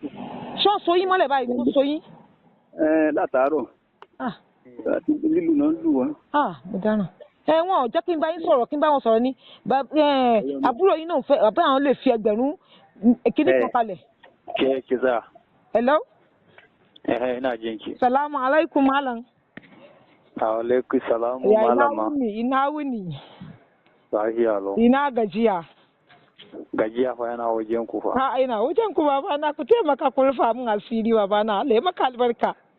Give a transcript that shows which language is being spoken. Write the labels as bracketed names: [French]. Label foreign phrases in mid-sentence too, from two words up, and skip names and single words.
[Yoruba] ṣé wọ́n so yín mọ́lẹ̀ báyìí ni wọ́n so yín. Látàárọ̀ àti lílù náà lù wọ́n. Mo dáná wọn ò jẹ́ kí n bá yín sọ̀rọ̀ kí n bá wọn sọ̀rọ̀ ni àbúrò yín náà fẹ́ bàbá àwọn lè fi ẹgbẹ̀rún kíní kan kalẹ̀. Kiza. [English] Hello. [Hausa] Ina jin ki. Salamu alaikum malam. Alaikum salamu malama. Ina wuni. Lafiya lau. Ina gajiya. Gajiya fa yana wajen ku fa. Ina wajen ku baba na ku taimaka ku rufa min asiri baba na Allah ya maka albarka.